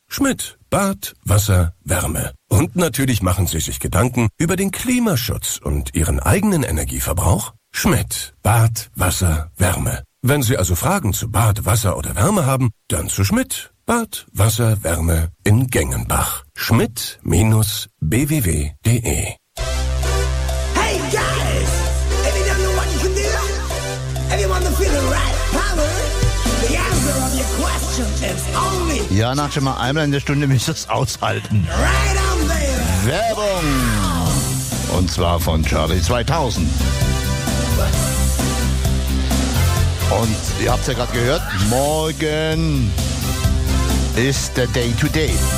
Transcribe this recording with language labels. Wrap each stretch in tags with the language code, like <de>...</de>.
<de>Schmidt, Bad, Wasser, Wärme. Und natürlich machen Sie sich Gedanken über den Klimaschutz und Ihren eigenen Energieverbrauch? Schmidt, Bad, Wasser, Wärme. Wenn Sie also Fragen zu Bad, Wasser oder Wärme haben, dann zu Schmidt, Bad, Wasser, Wärme in Gengenbach. Schmidt-bww.de.</de> <en>Hey guys! If you don't know what you can do, if you want to feel the right power, the answer of your question is only...</en> <de>Ja, nach schon mal einmal in der Stunde müsst ihr es aushalten.</de> <en>Right on.</en> <de>Werbung! Und zwar von Charlie 2000. Und ihr habt es ja gerade gehört, morgen ist der Day to Day.</de>